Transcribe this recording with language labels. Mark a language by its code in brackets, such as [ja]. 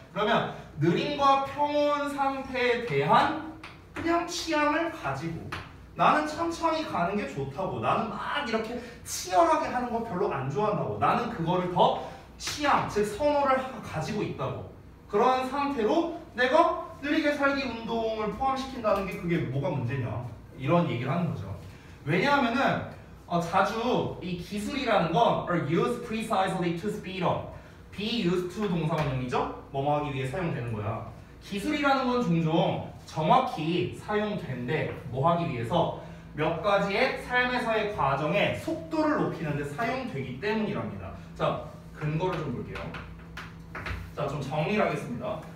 [ko] 그러면 느림과 평온 상태에 대한 그냥 취향을 가지고 나는 천천히 가는 게 좋다고 나는 막 이렇게 치열하게 하는 거 별로 안 좋아한다고 나는 그거를 더 취향, 즉 선호를 가지고 있다고 그런 상태로 내가 느리게 살기 운동을 포함시킨다는 게 그게 뭐가 문제냐 이런 얘기를 하는 거죠. 왜냐하면은 자주 이 기술이라는 건 [en] are used precisely to speed up be used to [ko] 동사원형이죠? 뭐뭐 하기 위해 사용되는 거야. 기술이라는 건 종종 정확히 사용된대 뭐 하기 위해서 몇 가지의 삶에서의 과정의 속도를 높이는 데 사용되기 때문이랍니다. 자, 근거를 좀 볼게요. 자, 좀 정리를 하겠습니다.